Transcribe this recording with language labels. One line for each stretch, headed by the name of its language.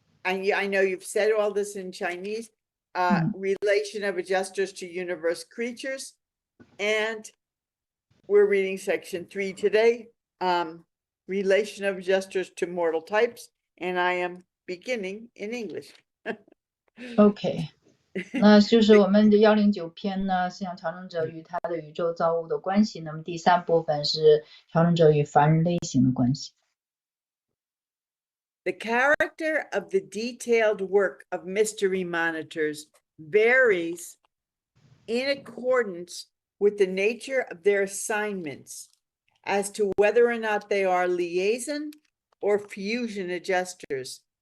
English: I know you've said all this in Chinese. Relation of adjusters to universe creatures, and we're reading section 3 today. Relation of adjusters to mortal types, and I am beginning in English.
Chinese: OK，那就是我们的109篇呢，思想调整者与他的宇宙造物的关系。那么第3部分是调整者与凡人类型的关系。
English: The character of the detailed work of mystery monitors varies in accordance with the nature of their assignments as to whether or not they are liaison or fusion adjusters.